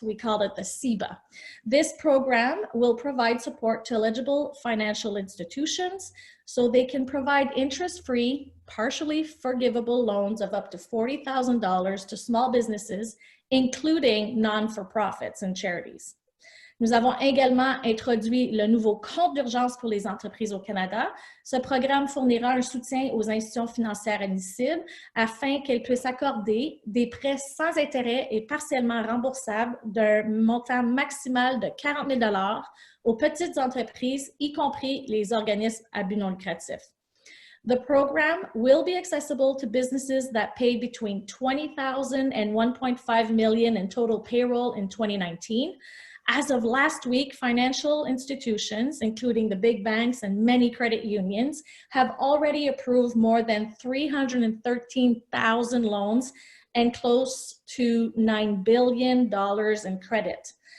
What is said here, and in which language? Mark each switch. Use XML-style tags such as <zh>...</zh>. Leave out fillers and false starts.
<en>We call it the CEBA. This program will provide support to eligible financial institutions so they can provide interest-free, partially forgivable loans of up to $40,000 to small businesses, including non-for-profits and charities.</en> <fr>Nous avons également introduit le nouveau compte d'urgence pour les entreprises au Canada. Ce programme fournira un soutien aux institutions financières admissibles afin qu'elles puissent accorder des prêts sans intérêt et partiellement remboursables d'un montant maximal de 40 000 $ aux petites entreprises, y compris les organismes à but non lucratif.</fr> <en>The program will be accessible to businesses that paid between $20,000 and $1.5 million in total payroll in 2019. As of last week, financial institutions, including the big banks and many credit unions, have already approved more than 313,000 loans and close to $9 billion in credit.</en>